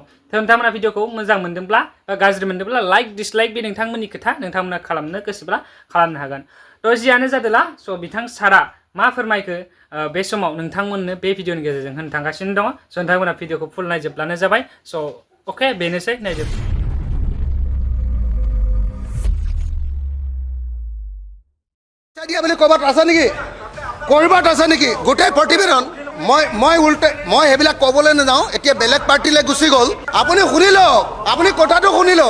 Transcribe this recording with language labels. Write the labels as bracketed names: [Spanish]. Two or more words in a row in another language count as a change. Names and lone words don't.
[Bodo] नोंथांमोना भिडिअखौ मोजां मोनदोंब्ला बा गाज्रि मोनदोंब्ला लाइक डिसलाइक बे नोंथांमोननि खोथा, नोंथांमोना खालामनो गोसोब्ला खालामनो हागोन। थ' जियानो जादोला, स' बिथां सारा मा फोरमायखो बे समाव नोंथांमोननो बे भिडिअनि गेजेरजों होनो थांगासिनो दङ। स' नोंथांमोना भिडिअखौ फुल नायजोबब्लानो जाबाय। स' अके, बेनोसै, नायजोब। [Assamese] দিয়া বুলি ক'বাত আছে নেকি? ক'ৰবাত আছে নেকি? গোটেই প্ৰতিবেদন মই সেইবিলাক ক'বলৈ নাযাওঁ। এতিয়া বেলেগ পাৰ্টিলৈ গুচি গ'ল। আপুনি শুনি লওক, আপুনি কথাটো শুনি লওক।